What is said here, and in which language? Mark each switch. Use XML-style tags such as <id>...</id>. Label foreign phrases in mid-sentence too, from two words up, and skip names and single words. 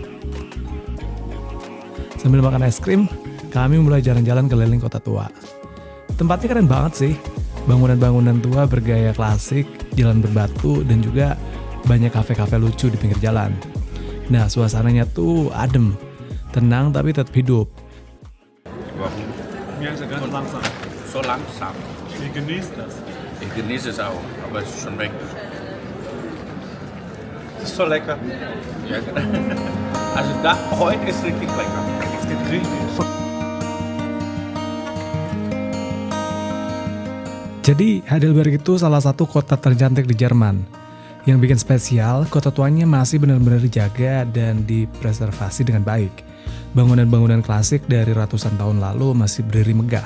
<id>Sambil makan es krim, kami mulai jalan-jalan keliling kota tua. Tempatnya keren banget sih. Bangunan-bangunan tua bergaya klasik, jalan berbatu, dan juga banyak kafe-kafe lucu di pinggir jalan. Nah, suasananya tuh adem, tenang tapi tetap hidup.</id> <de>Merkst ganz langsam. So langsam. Ich genieße das. Ich genieße es auch, aber es ist schon weg. Das ist so lecker. Ja, also heute ist richtig lecker. Es geht richtig.</de> <id>Jadi Heidelberg itu salah satu kota tercantik di Jerman. Yang bikin spesial, kota tuanya masih benar-benar dijaga dan dipreservasi dengan baik. Bangunan-bangunan klasik dari ratusan tahun lalu masih berdiri megah.</id>